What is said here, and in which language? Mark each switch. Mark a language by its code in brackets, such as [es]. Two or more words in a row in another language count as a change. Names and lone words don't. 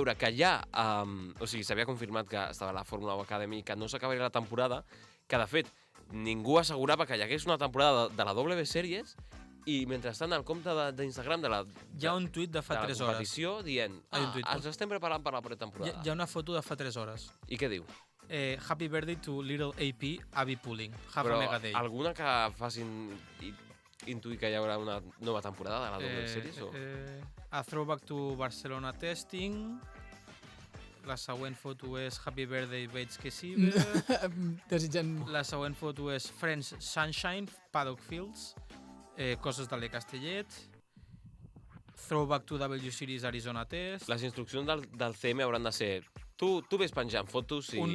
[ca] veure que ja, o sigui, s'havia confirmat que estava a la Fórmula 1 Academy, que no s'acabaria la temporada, que de fet ningú assegurava que hi hagués una temporada de la W Series i mentrestant al compte d'Instagram de la, Hi ha un tuit de fa de la 3 hores. competició dient Hi ha un tuit. ens estem preparant per la pretemporada. Hi ha una foto de fa 3 hores. I què diu? [en] Happy birthday to little AP, Abby Pulling. Have [ca] Però [en] a mega day. [ca] alguna que facin intuir que hi haurà una nova temporada de la W Series? O... [en] A throwback to Barcelona testing. [ca] La següent foto és [en] Happy birthday, [ca] veig que sí. Desitjant... La següent foto és [en] Friends Sunshine, Paddock Fields, [ca] coses de l'E Castellet, [en] Throwback to W Series Arizona Test, [ca] Les instruccions del CM hauran de ser tu ves penjant fotos i...